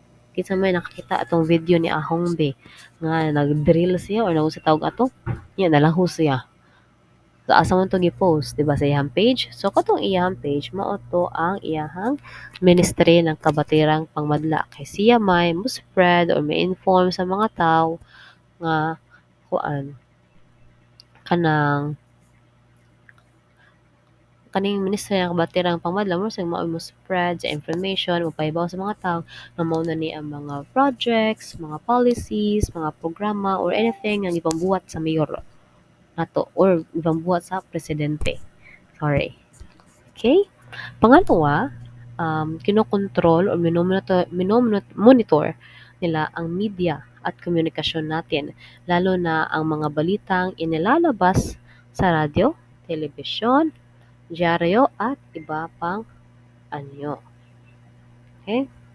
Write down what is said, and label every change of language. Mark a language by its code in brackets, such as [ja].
[ceb] Kinsa may nakakita atong video ni Ahongbe nga nag-drill siya or sa tawag ato, nya nalaho siya. So asa man to gi-post, diba sa iyang page? So katong iyang page mao to ang iyang Ministry ng Kabatirang Pangmadla kay siya may mo spread or may inform sa mga tao nga kuan kanang kaning ministro nga kabatirang pangmadlang murag mao mo spread sa information mapahibaw sa mga tao nga mao na ni ang mga projects, mga policies, mga programa or anything nga gipambuhat sa mayor nato or gipambuhat sa presidente. [en] Sorry. Okay? [tl] Pangalawa, kinokontrol o monitor nila ang media at komunikasyon natin, lalo na ang mga balitang inilalabas sa radyo, telebisyon, dyaryo at iba pang anyo. Okay?